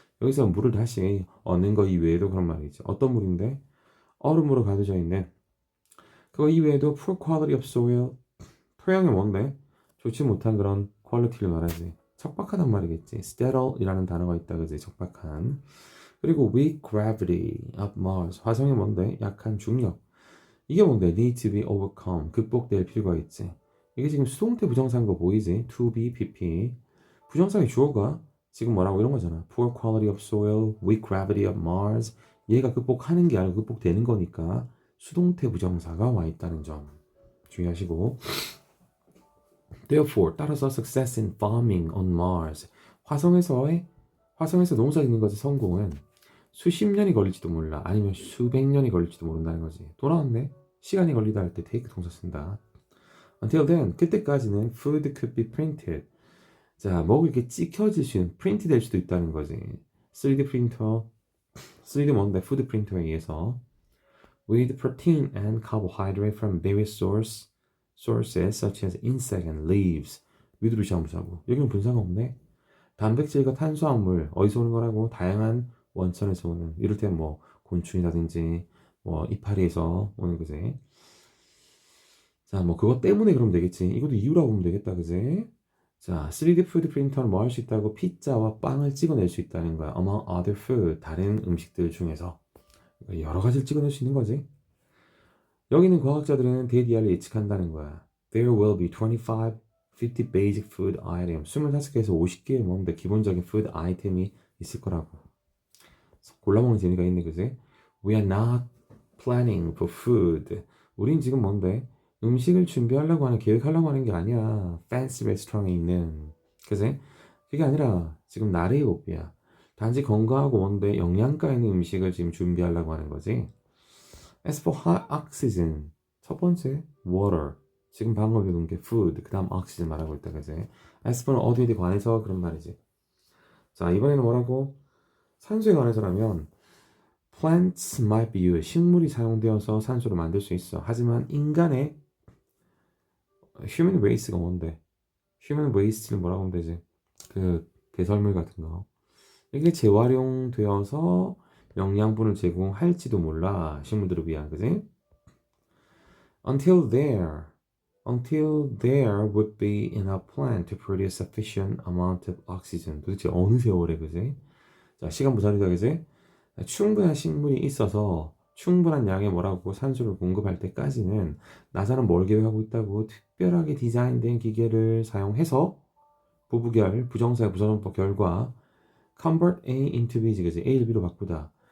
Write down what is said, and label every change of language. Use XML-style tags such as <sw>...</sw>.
<ko>여기서 물을 다시 얻는 거 이외에도 그런 말이 있지. 어떤 물인데? 얼음으로 가둬져 있는 그거 이외에도</ko> <en>poor quality of soil</en> <ko>토양이 뭔데? 좋지 못한 그런 퀄리티를 말하지. 척박하단 말이겠지. sterile이라는 단어가 있다 그지? 척박한.</ko> <en>그리고 weak gravity of Mars</en> <ko>화성이 뭔데? 약한 중력. 이게 뭔데?</ko> <en>need to be overcome</en> <ko>극복될 필요가 있지. 이게 지금 수동태 부정사인 거 보이지?</ko> <en>to be, pp.</en> <ko>부정사의 주어가 지금 뭐라고 이런 거잖아.</ko> <en>poor quality of soil, weak gravity of Mars.</en> <ko>얘가 극복하는 게 아니고 극복되는 거니까 수동태 부정사가 와 있다는 점 주의하시고.</ko> <en>Therefore,</en> <ko>따라서</ko> <en>success in farming on Mars.</en> <ko>화성에서 농사 짓는 것의 성공은 수십 년이 걸릴지도 몰라. 아니면 수백 년이 걸릴지도 모른다는 거지. 또 나왔네. 시간이 걸리다 할 때 take 동사 쓴다.</ko> <en>Until then,</en> <ko>그때까지는</ko> <en>food could be printed.</en> <ko>자, 먹을 게 찍혀질 수 있는, 프린트 될 수도 있다는 거지. 3D 프린터, 3D 뭔데? 푸드 프린터에 의해서</ko> <en>with protein and carbohydrate from various sources such as insect and leaves.</en> <ko>위드로 시험부사고 여기는 분사가 없네. 단백질과 탄수화물 어디서 오는 거라고? 다양한 원천에서 오는. 이럴 때 뭐 곤충이라든지 뭐 이파리에서 오는 거지. 자, 뭐 그것 때문에 그러면 되겠지. 이것도 이유라고 보면 되겠다, 그지? 자, 3D 푸드 프린터는 뭐 할 수 있다고? 피자와 빵을 찍어낼 수 있다는 거야.</ko> <en>Among other food,</en> <ko>다른 음식들 중에서 여러 가지를 찍어낼 수 있는 거지. 여기는 과학자들은 대디아를 예측한다는 거야.</ko> <en>There will be 25, 50 basic food items.</en> <ko>25개에서 50개의 뭔데 기본적인 food 아이템이 있을 거라고. 골라먹는 재미가 있네, 그지?</ko> <en>We are not planning for food.</en> <ko>우린 지금 뭔데? 음식을 준비하려고 하는, 계획하려고 하는 게 아니야.</ko> <en>Fancy restaurant</en> <ko>에 있는. 그지? 그게 아니라 지금 나래의 복비야. 단지 건강하고 온데 영양가 있는 음식을 지금 준비하려고 하는 거지.</ko> <en>As for hot oxygen,</en> <ko>첫 번째</ko> <en>water.</en> <ko>지금 방금 읽은 게 food, 그 다음 oxygen 말하고 있다, 그지? As for는 어디에 관해서 그런 말이지. 자, 이번에는 뭐라고? 산소에 관해서라면</ko> <en>plants might be used.</en> <ko>식물이 사용되어서 산소를 만들 수 있어. 하지만 인간의 human waste가 뭔데? human waste를 뭐라고 하면 되지? 그 배설물 같은 거. 이게 재활용되어서 영양분을 제공할지도 몰라. 식물들을 위한, 그지?</ko> <en>Until there would be enough plant to produce sufficient amount of oxygen.</en> <ko>도대체 어느 세월에, 그지? 자, 시간 무사리다, 그지? 충분한 식물이 있어서 충분한 양의 뭐라고 산소를 공급할 때까지는 나사는 뭘 계획하고 있다고 특별하게 디자인된 기계를 사용해서 부부결, 부정사의 부사전법 결과</ko> <en>convert A into B</en> <ko>지, 그지? A를 B로 바꾸다.</ko>